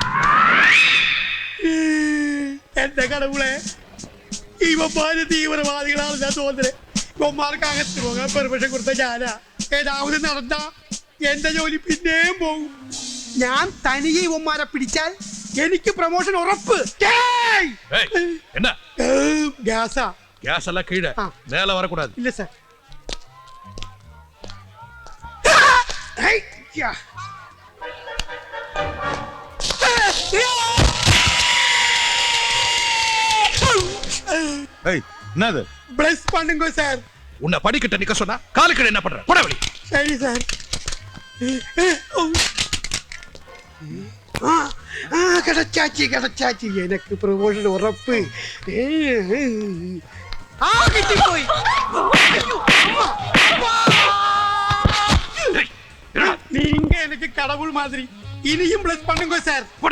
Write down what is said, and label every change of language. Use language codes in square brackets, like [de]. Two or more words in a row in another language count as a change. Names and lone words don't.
[ml] എന്റെ കടവുളെ, ഇവന്മാര് തീവ്രവാദികളാണ് ഞാൻ തോന്നുന്നത്. ഇവന്മാർക്ക് അകത്ത് പോകാൻ പെർമിഷൻ കൊടുത്ത ഞാനാ. ഏതാവത് നടന്ന എന്റെ ജോലി പിന്നെയും പോകും. ഞാൻ തനിയെ ഇവന്മാരെ പിടിച്ചാൽ എനിക്ക് പ്രൊമോഷൻ ഉറപ്പ്. [ta] என்ன [ml] ഗ്യാസാ? [ta] கேஸ் எல்லாம் கீழே மேல வரக்கூடாது. [ml] ഇല്ല സാർ. [ta] என்னது? பிளஸ் பண்ணுங்க சார். உன்னை படிக்கிட்ட நிக்க சொன்னா காலுக்கு என்ன பண்ற? போட வழி. சரி சார். கிடைச்சாச்சு எனக்கு [ml] പ്രൊമോഷൻ ഉറപ്പ്. കിട്ടിപ്പോയി. [ta] நீங்க எனக்கு கடவுள் மாதிரி. இனியும் பிளஸ் பண்ணுங்க சார்.